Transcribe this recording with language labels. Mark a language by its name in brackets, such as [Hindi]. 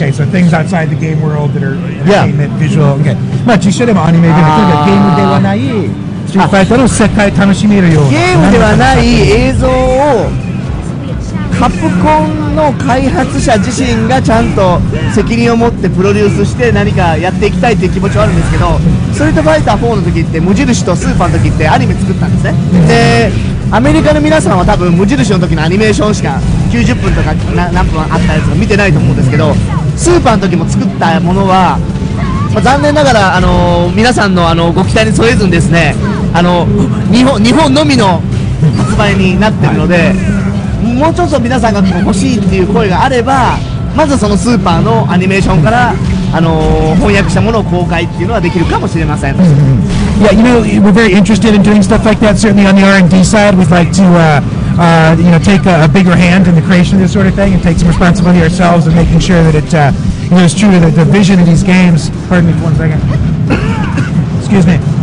[English] Okay, so things outside the game world that are entertainment, visual. Okay. [Japanese] まあ実写でもアニメでもとにかくゲームではないストリートファイターの世界楽しめるような。ゲームではない映像をカプコンの開発者自身がちゃんと責任を持ってプロデュースして何かやっていきたいという気持ちはあるんですけど、ストリートファイター4の時って無印とスーパーの時ってアニメ作ったんですね。でアメリカの皆さんは多分無印の時のアニメーションしか90分とか何分あったやつが見てないと思うんですけど、スーパーの時も作ったものは、まあ、残念ながら、皆さんのご期待に添えずにですね、日本のみの発売になってるので、もうちょっと皆さんが欲しいっていう声があれば、まずそのスーパーのアニメーションから、翻訳したものを公開っていうのはできるかもしれません。 [English] Yeah, you know, we're very interested in doing stuff like that. Certainly on the R&D side, we'd like to, you know, take a bigger hand in the creation of this sort of thing and take some responsibility ourselves in making sure that it, you know, is true to the vision of these games. Pardon me for 1 second. Excuse me.